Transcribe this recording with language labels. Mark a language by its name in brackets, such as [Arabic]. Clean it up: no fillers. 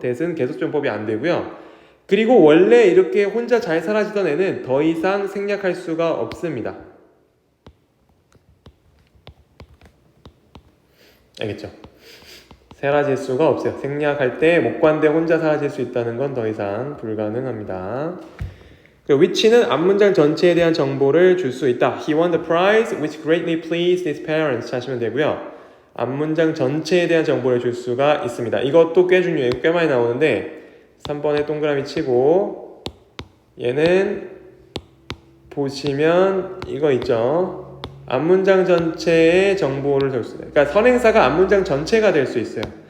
[Korean] that은 계속적 용법이 안 되고요. 그리고 원래 이렇게 혼자 잘 사라지던 애는 더 이상 생략할 수가 없습니다. 알겠죠? 사라질 수가 없어요. 생략할 때 목관대 혼자 사라질 수 있다는 건 더 이상 불가능합니다. which는 앞문장 전체에 대한 정보를 줄 수 있다. [English] He won the prize which greatly pleased his parents [Korean] 하시면 되고요. 앞문장 전체에 대한 정보를 줄 수가 있습니다. 이것도 꽤 중요해요. 꽤 많이 나오는데 3번에 동그라미 치고 얘는 보시면 이거 있죠. 앞문장 전체의 정보를 줄 수 있어요. 그러니까 선행사가 앞문장 전체가 될 수 있어요.